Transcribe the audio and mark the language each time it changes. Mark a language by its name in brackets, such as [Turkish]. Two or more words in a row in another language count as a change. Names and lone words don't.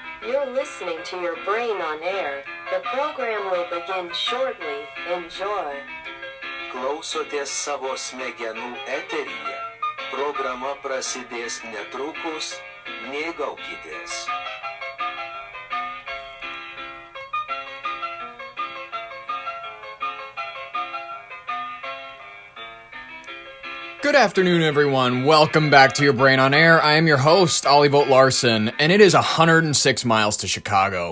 [English] You're listening to your brain on air. The program will begin shortly. Enjoy. [Lithuanian] Klausotės savo smegenų eteryje. Programa prasidės netrukus. Mėgaukitės. [English] Good afternoon, everyone. Welcome back to Your Brain on Air. I am your host, Ollie Vogt Larson, and it is 106 miles to Chicago.